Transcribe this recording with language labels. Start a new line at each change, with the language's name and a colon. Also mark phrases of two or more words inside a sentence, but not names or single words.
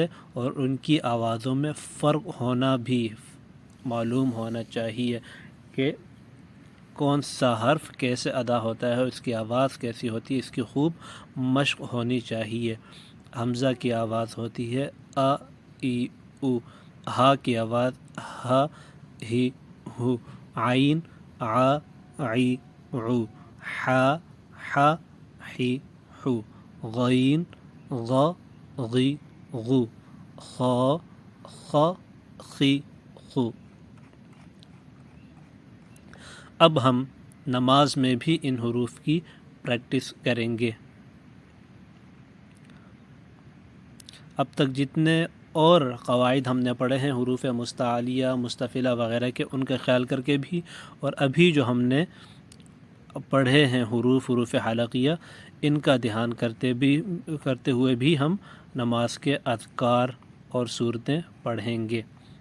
Urdu: اور ان کی آوازوں میں فرق ہونا بھی معلوم ہونا چاہیے کہ کون سا حرف کیسے ادا ہوتا ہے، اس کی آواز کیسی ہوتی ہے. اس کی خوب مشق ہونی چاہیے. حمزہ کی آواز ہوتی ہے ا ای او، ہا کی آواز ہ ہی ہو، عین ع عی عو، ح ح حی حو، غین غ غی غو، خ خ خی خو. اب ہم نماز میں بھی ان حروف کی پریکٹس کریں گے. اب تک جتنے اور قواعد ہم نے پڑھے ہیں حروف مستعلیہ، مستفعلہ وغیرہ کے، ان کا خیال کر کے بھی، اور ابھی جو ہم نے پڑھے ہیں حروف حلقیہ، ان کا دھیان کرتے ہوئے بھی ہم نماز کے اذکار اور صورتیں پڑھیں گے.